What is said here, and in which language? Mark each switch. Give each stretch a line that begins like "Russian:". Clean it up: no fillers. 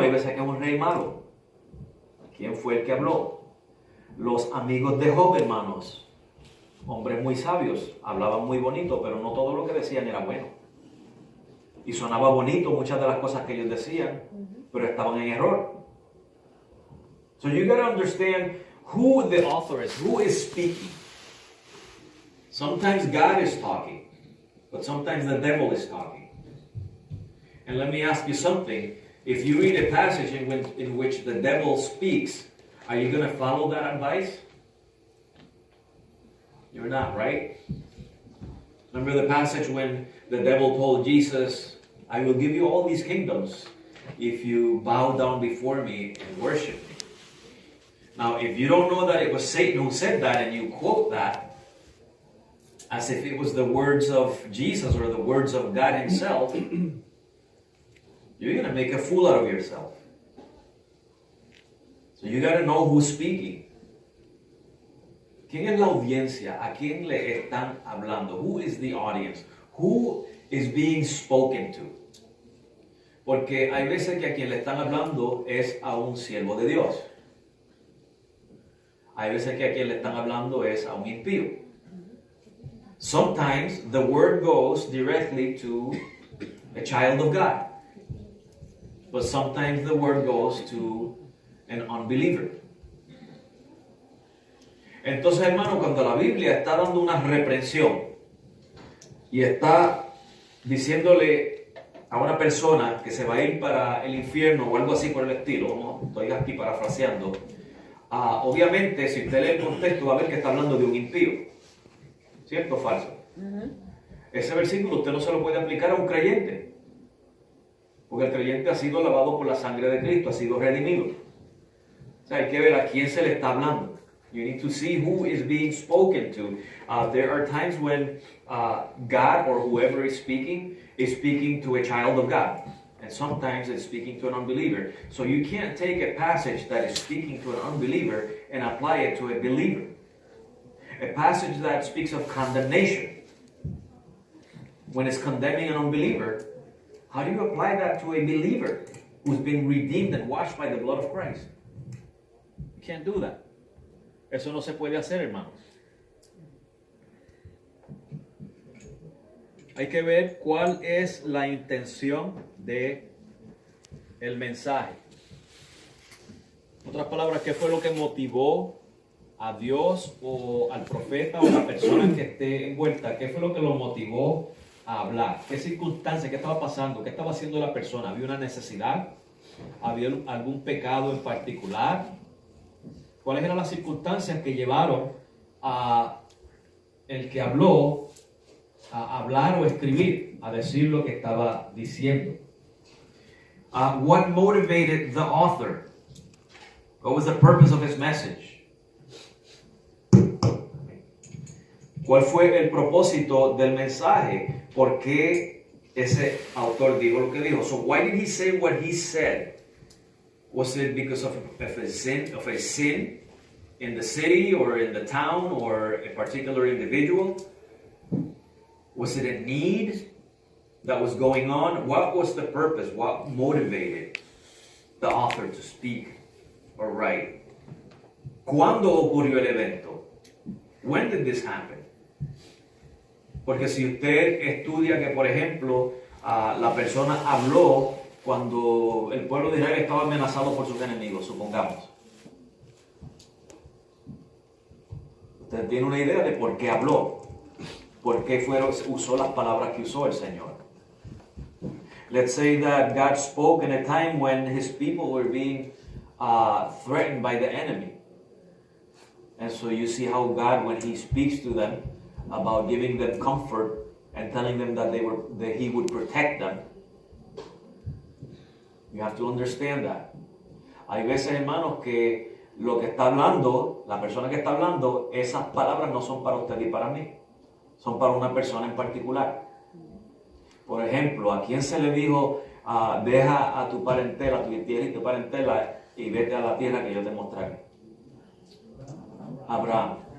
Spanish: Hay veces que es un rey malo. ¿Quién fue el que habló? Los amigos de Job, hermanos, hombres muy sabios, hablaban muy bonito, pero no todo lo que decían era bueno. Y sonaba bonito muchas de las cosas que ellos decían, pero estaban en error.
English: So you got to understand who the author is, who is speaking. Sometimes God is talking, but sometimes the devil is talking. And let me ask you something. If you read a passage in which the devil speaks, are you going to follow that advice? You're not, right? Remember the passage when the devil told Jesus, I will give you all these kingdoms if you bow down before me and worship me. Now, if you don't know that it was Satan who said that and you quote that as if it was the words of Jesus or the words of God himself, you're going to make a fool out of yourself. So you got to know who's speaking.
Spanish: ¿Quién es la audiencia? ¿A quién le están hablando?
English: Who is the audience? Who is being spoken to?
Spanish: Porque hay veces que a quien le están hablando es a un siervo de Dios. Hay veces que a quien le están hablando es a un impío.
English: Sometimes the word goes directly to a child of God. But sometimes the word goes to an unbeliever.
Spanish: Entonces, hermano, cuando la Biblia está dando una reprensión y está diciéndole a una persona que se va a ir para el infierno o algo así por el estilo, ¿no? Estoy aquí parafraseando, obviamente si usted lee el contexto va a ver que está hablando de un impío. ¿Cierto o falso? Ese versículo usted no se lo puede aplicar a un creyente, porque el creyente ha sido lavado por la sangre de Cristo, ha sido redimido. O sea, hay que ver a quién se le está hablando.
English: You need to see who is being spoken to. There are times when God or whoever is speaking to a child of God. And sometimes it's speaking to an unbeliever. So you can't take a passage that is speaking to an unbeliever and apply it to a believer. A passage that speaks of condemnation, when it's condemning an unbeliever, how do you apply that to a believer who's been redeemed and washed by the blood of Christ? You can't do that.
Spanish: Eso no se puede hacer, hermanos. Hay que ver cuál es la intención de el mensaje. En otras palabras, ¿qué fue lo que motivó a Dios o al profeta o a la persona que esté envuelta? ¿Qué fue lo que lo motivó a hablar? ¿Qué circunstancia? ¿Qué estaba pasando? ¿Qué estaba haciendo la persona? ¿Había una necesidad? ¿Había algún pecado en particular? ¿Cuáles eran las circunstancias que llevaron a el que habló a hablar o escribir, a decir lo que estaba diciendo?
English: What motivated the author? What was the purpose of his message?
Spanish: ¿Cuál fue el propósito del mensaje? ¿Por qué ese autor dijo lo que dijo?
English: So why did he say what he said? Was it because of a sin in the city or in the town or a particular individual? Was it a need that was going on? What was the purpose? What motivated the author to speak or write?
Spanish: ¿Cuándo ocurrió el evento?
English: When did this happen?
Spanish: Porque si usted estudia que, por ejemplo, la persona habló cuando el pueblo de Israel estaba amenazado por sus enemigos, supongamos. Usted tiene una idea de por qué habló, por qué usó las palabras que usó el Señor.
English: Let's say that God spoke in a time when his people were being threatened by the enemy. And so you see how God, when he speaks to them about giving them comfort and telling them that he would protect them, you have to understand that.
Spanish: Hay veces, hermanos, que lo que está hablando, la persona que está hablando, esas palabras no son para usted y para mí. Son para una persona en particular. Por ejemplo, ¿a quién se le dijo, deja a tu parentela, tu tierra y tu parentela, y vete a la tierra que yo te mostraré? Abraham.